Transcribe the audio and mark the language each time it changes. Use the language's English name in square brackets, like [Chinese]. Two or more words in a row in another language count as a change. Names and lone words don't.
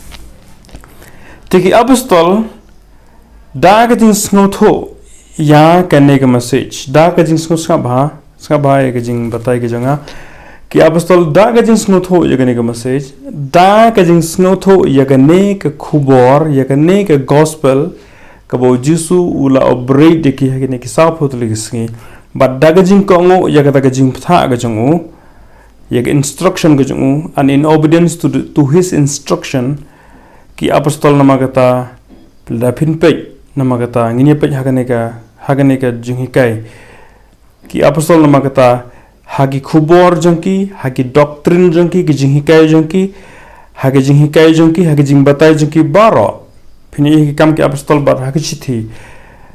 [Khasi] tiki apostol da ka jing snotho ya kane ka message da ka jing snot ska ba ka jing batai ka janga ki apostol da ka jing snotho ya kane ka message da ka jing snotho ya kane ka khubor ya kane ka gospel ka bo jisu ula obrate de ki ha kane ki sa phot li gisngi but da ka jing ko ngo ya ka jing pha ka jongu ya ka instruction ka jongu [English] and in obedience to his instruction [Khasi] ki apostol namagata lapin pe namagata nginya pe hagane ka jinghikai ki apostol namagata hagi khubor jongki hagi doctrine jongki ki jinghikai jongki hagi jing batai jongki baro phini ki kam ki apostol bar hagi chithi